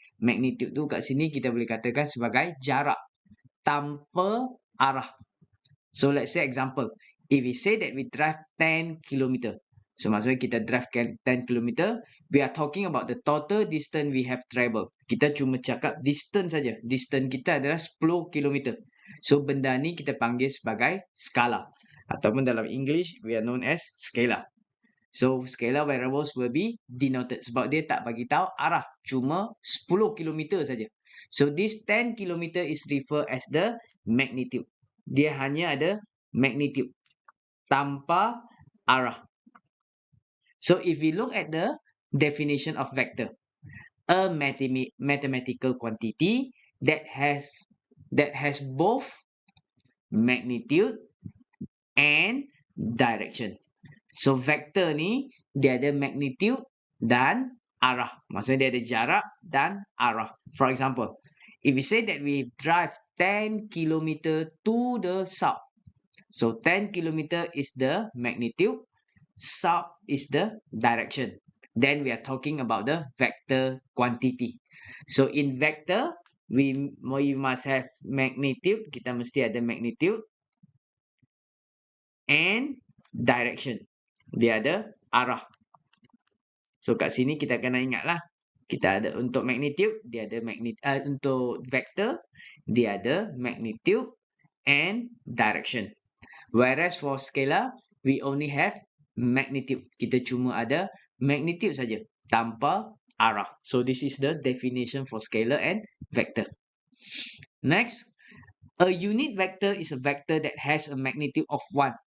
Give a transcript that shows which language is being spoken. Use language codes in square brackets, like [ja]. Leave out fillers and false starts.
[ms] Magnitude tu kat sini kita boleh katakan sebagai jarak tanpa arah. [en] So let's say example, if we say that we drive 10 km. So [ms] maksudnya kita [en] drive 10 km, we are talking about the total distance we have traveled. [ms] Kita cuma cakap distance saja. Distance kita adalah 10 km. So benda ni kita panggil sebagai skala. Ataupun dalam English, [en] we are known as scalar. So scalar variables will be denoted [ms] sebab dia tak bagi tahu arah, cuma 10 km saja. [en] So this 10 km is referred as the magnitude. [ms] Dia hanya ada magnitude tanpa arah. [en] So if we look at the definition of vector, a mathematical quantity that has both magnitude and direction. [ms] So vector ni dia ada magnitude dan arah. Maksudnya dia ada jarak dan arah. [en] For example, if we say that we drive 10 km to the south. So 10 km is the magnitude, south is the direction. Then we are talking about the vector quantity. So in vector, we must have magnitude. [ms] Kita mesti ada magnitude and direction. Dia ada arah. So kat sini kita kena ingatlah. Kita ada untuk magnitude, dia ada untuk vector, dia ada magnitude and direction. [en] Whereas for scalar, we only have magnitude. [ms] Kita cuma ada magnitude saja tanpa arah. [en] So this is the definition for scalar and vector. Next, a unit vector is a vector that has a magnitude of 1.